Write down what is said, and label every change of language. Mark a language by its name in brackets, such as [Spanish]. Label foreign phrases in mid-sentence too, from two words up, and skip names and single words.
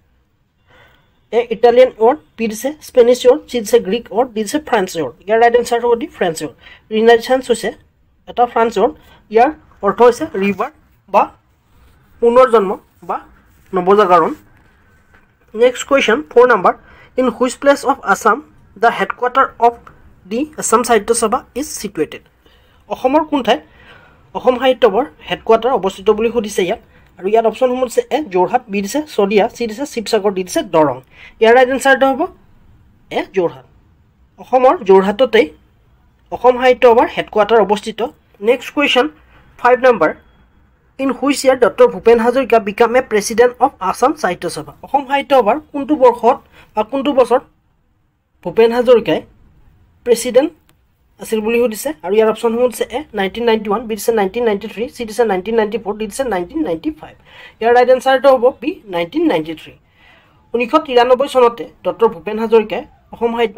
[English] A Italian word B [Assamese] দিছে [English] Spanish word C [Assamese] দিছে [English] Greek word D [Assamese] দিছে [English] French word [Assamese] ইয়াৰ [English] right answer [Assamese] হ'ব [English] the French word renaissance [Assamese] হৈছে এটা [English] French word [Assamese] ইয়াৰ অৰ্থ হৈছে ৰিভাৰ বা পুনৰ্জন্ম বা নৱজাগৰণ [English] next question [Assamese] 4 নম্বৰ [English] in which place of Assam the headquarter of the Assam Sahitya Sabha is situated [Assamese] অসমৰ কোন ঠাইত অসম সাহিত্য সভাৰ হেডকোৱাৰ্টাৰ অৱস্থিত বুলি সুধিছে ইয়াত আৰু ইয়াত অপচনসমূহ আছে এ যোৰহাট বি দিছে চদিয়া চি দিছে শিৱসাগৰ ডি দিছে দৰং ইয়াৰ [English] right answerটো [Assamese] হ'ব এ যোৰহাট অসমৰ যোৰহাটতেই অসম সাহিত্য সভাৰ হেডকোৱাৰ্টাৰ অৱস্থিত [English] next question [Assamese] 5 নম্বৰ [English] in which year Dr. Bhupen Hazarika became a president of Assam Sahitya Sabha [Assamese] অসম সাহিত্য সভাৰ কোনটো বৰ্ষত বা কোনটো বছৰত ভূপেন হাজৰিকাই প্ৰেসিডেন্ট আছিল বুলি সুধিছে আৰু ইয়াৰ অপচনসমূহ আছে এ 1991 বি দিছে 1993 সি দিছে 1994 ডি দিছে 1995 ইয়াৰ [English] right answerটো [Assamese] হ'ব বি 1993 1993 চনতে ডক্টৰ ভূপেন হাজৰিকাই অসম সাহিত্য